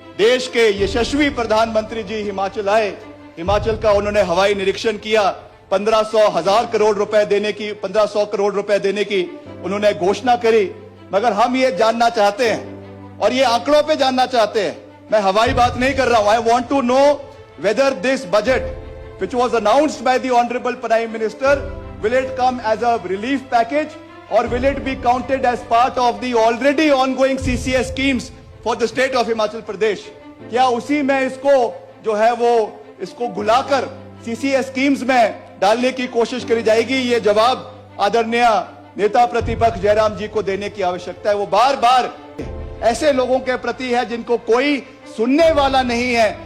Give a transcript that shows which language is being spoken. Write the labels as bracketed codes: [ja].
[hi] देश के यशस्वी प्रधानमंत्री जी हिमाचल आए, हिमाचल का उन्होंने हवाई निरीक्षण किया, 1500 करोड़ रुपए देने की, 1500 करोड़ रुपए देने की उन्होंने घोषणा करी। मगर हम ये जानना चाहते हैं और ये आंकड़ों पे जानना चाहते हैं, मैं हवाई बात नहीं कर रहा हूं। [en] I want to know whether this budget which was announced by the honorable Prime Minister, will it come as a relief package or will it be counted as part of the already ongoing CCS schemes for the state of Himachal Pradesh? [hi] क्या उसी में इसको जो है वो इसको घुलाकर CCS schemes में डालने की कोशिश करी जाएगी? ये जवाब आदरणीय नेता प्रतिपक्ष जयराम जी को देने की आवश्यकता है। वो बार बार ऐसे लोगों के प्रति है जिनको कोई सुनने वाला नहीं है।